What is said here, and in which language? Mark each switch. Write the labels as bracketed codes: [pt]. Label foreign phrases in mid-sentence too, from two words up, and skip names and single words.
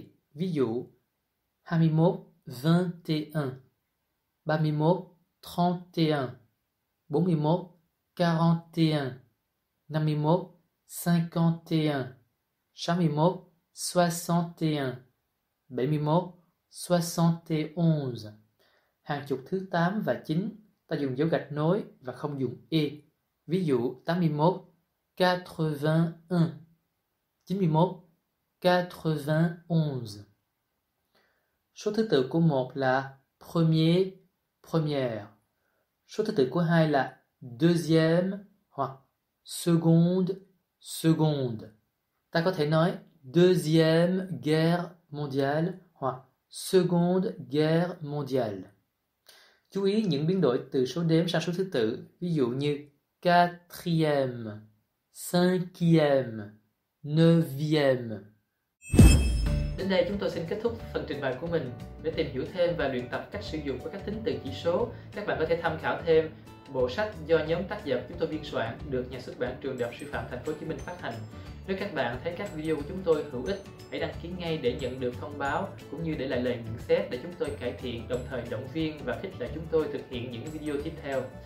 [vi] Ví dụ 21, 21, 31, 31, 41, 41, 51, 51, 61, 61, 71, 71. Hàng chục thứ 8 và 9 ta dùng dấu gạch nối và không dùng e. Ví dụ 81, 81, 91, 91. Số thứ tự của 1 là [fr] premier, première. [vi] Số thứ tự của 2 là deuxième hoặc [fr] seconde, seconde. [vi] Ta có thể nói [fr] deuxième guerre mondiale [vi] hoặc [fr] seconde guerre mondiale. [vi] Chú ý những biến đổi từ số đếm sang số thứ tự, ví dụ như [fr] quatrième, cinquième, neuvième. [vi] Đến đây chúng tôi xin kết thúc phần trình bày của mình. Để tìm hiểu thêm và luyện tập cách sử dụng của các tính từ chỉ số, các bạn có thể tham khảo thêm bộ sách do nhóm tác giả chúng tôi biên soạn, được nhà xuất bản Trường Đại học Sư phạm Thành phố Hồ Chí Minh phát hành. Nếu các bạn thấy các video của chúng tôi hữu ích, hãy đăng ký ngay để nhận được thông báo cũng như để lại lời nhận xét để chúng tôi cải thiện, đồng thời động viên và khích lệ chúng tôi thực hiện những video tiếp theo.